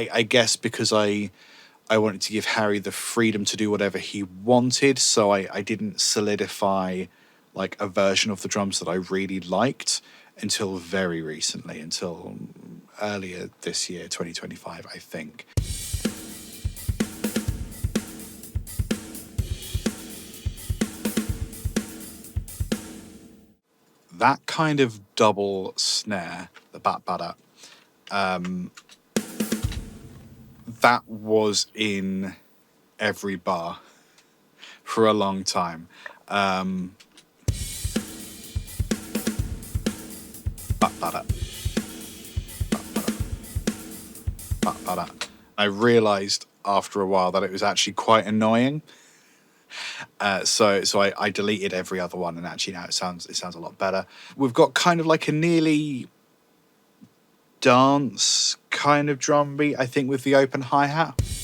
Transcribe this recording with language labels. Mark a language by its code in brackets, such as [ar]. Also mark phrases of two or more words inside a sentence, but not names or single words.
[en] I guess because I I wanted to give Harry the freedom to do whatever he wanted, so I didn't solidify like a version of the drums that I really liked until very recently, until earlier this year, 2025, I think. That kind of double snare, the bat-bada, that was in every bar for a long time. Bat-bada, bat-bada, bat-bada. I realised after a while that it was actually quite annoying. So I deleted every other one, and actually now it sounds a lot better. We've got kind of like a nearly dance kind of drum beat, I think, with the open hi-hat.